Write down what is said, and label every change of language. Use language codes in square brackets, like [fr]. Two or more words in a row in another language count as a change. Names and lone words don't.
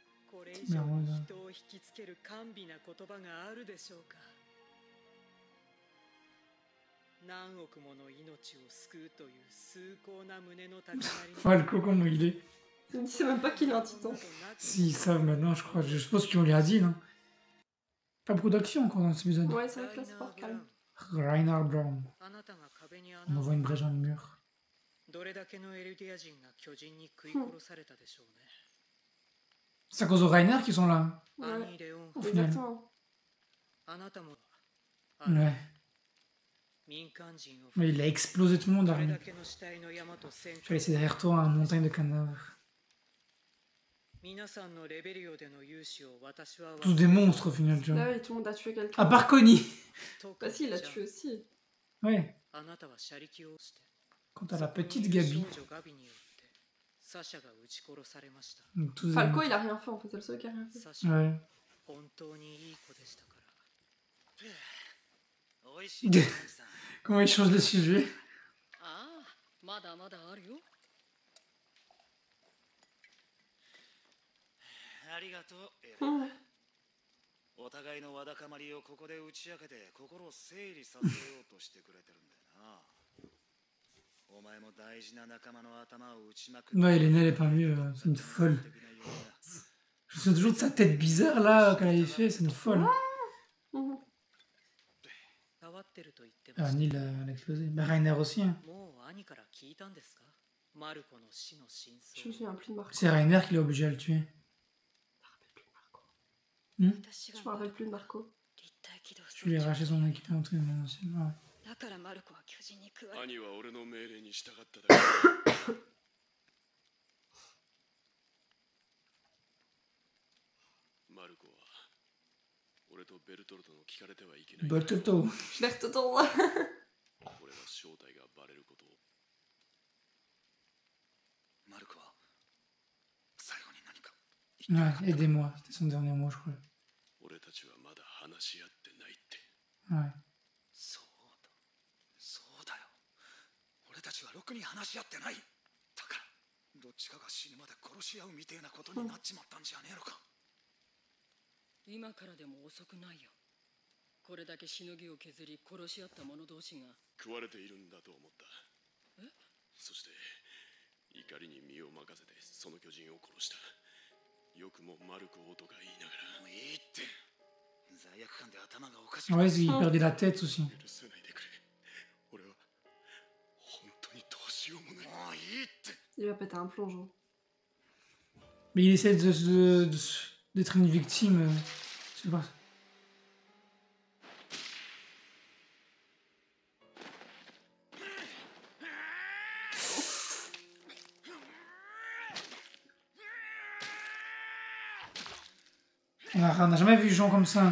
[ja] これ以上人を引きつける甘美な言葉があるでしょうか。何億もの命を救うという崇高な胸の高鳴り。 [fr] Falco, comment il est? Je ne sais même pas qu'il est un titan. S'ils savent maintenant, je crois. Je suppose qu'on lui a dit, non? Pas beaucoup d'action encore dans cet épisode. Ouais, c'est vrai que là c'est fort calme. Reinhard Brown. [ja] あなたが壁に [fr] On [ja] 穴を [fr] envoie une brèche dans le mur. [ja] どれだけのエルディア人が巨人に食い殺されたでしょうね。 [fr] C'est à cause de Reiner qu'ils sont là. [ja] 兄レオン、 [fr] Au final. Exactement. [ja] あなたも [fr] Ouais. [ja] 民間人を [fr] Mais il a explosé tout le monde, [ja] これ Armin. だけの死体の山と戦 [fr] Je vais laisser derrière toi une montagne de cadavres. [ja] 皆さんのレベリオでの勇姿を私は [fr] Tous des monstres au final, tu Là, vois. oui, tout le monde a tué quelqu'un. À part Connie. Bah si, il l'a tué aussi. Ouais. [ja] あなたは車力をして [fr] Quant à la petite Gabi. [ja] 少女ガビによってサシャが撃ち殺されました。 [fr] Donc, tous des Falco, monstres. il a rien fait en fait, c'est le seul qui a rien fait. [ja] サシャ [fr] Ouais. [ja] 本当にいい子でしたから。おいしいねさん [fr] Comment il change de sujet? [ja] ああ、まだまだあるよ。ありがとうエレン Hum. お互いのわだかまりをここで打ち明けて心を整理させようとしてくれてるんだよな。お前も大事な仲間の頭を打ちまく [fr] Ouais, Elena, elle est pas mieux. C'est une folle. Je me souviens toujours de sa tête bizarre là qu'elle avait fait. C'est une folle. Hum. [ja] 変わってると言ってま [fr] Ah, [ja] した。 [fr] Neil, elle a explosé. Bah, Reiner aussi. Hein. [ja] もう兄から聞いたんですか？マルコの死の真 [fr] Je me [ja] 相。 [fr] souviens plus de Marco. C'est Reiner qui l'a obligé à le tuer. [ja] 私 [fr] Je [ja] が [fr] me rappelle plus de Marco. [ja] 立体起動 [fr] Je lui ai arraché son équipement, tout mais c'est ouais. [ja] だからマルコは巨人に食われ兄は俺の命令に従っただけだ。マルコは俺とベルトルトの聞かれてはいけない。 Boltoto. Bertoton. 俺の正体がバレることを。マルコは最後に何か [fr] Ouais, aidez-moi. C'était son dernier mot, je crois. [ja] 俺たちはまだ話し合ってないって。 [fr] Ouais. [ja] そうだよ俺たちはろくに話し合ってないだからどっちかが死ぬまで殺し合うみてえなことになっちまったんじゃねえのか今からでも遅くないよ。これだけしのぎを削り殺し合った者同士が。食われているんだと思った。え？そして怒りに身を任せてその巨人を殺した。よくもマルコをとか言いながら。もういいって罪悪感で頭がおかしく [fr] Ouais, il perdait la tête aussi. [ja] 許さないでくれ。俺は本当にどうしようもない。もういいって [fr] Il va péter un plongeon. Mais il essaie d'être une victime. Je sais pas. On n'a jamais vu Jean comme ça.